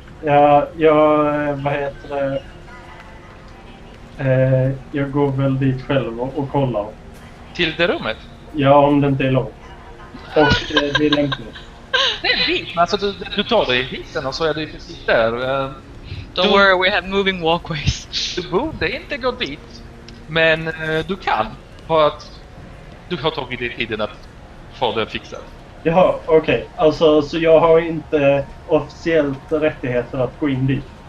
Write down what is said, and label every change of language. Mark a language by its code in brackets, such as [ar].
[sv] Ja, vad heter det? Jag går väl dit själv och kollar. Till det rummet? Ja, om det inte är långt. Och det är lämpligt. Det är dit, men alltså du tar dig i hissen och så är du precis där. [en] Don't worry, we have moving walkways. [sv] Du borde inte gå dit, men du kan. För att du har tagit dig tiden att få det fixat. Jaha, okej. Alltså, så jag har inte officiellt rättigheter att gå in dit?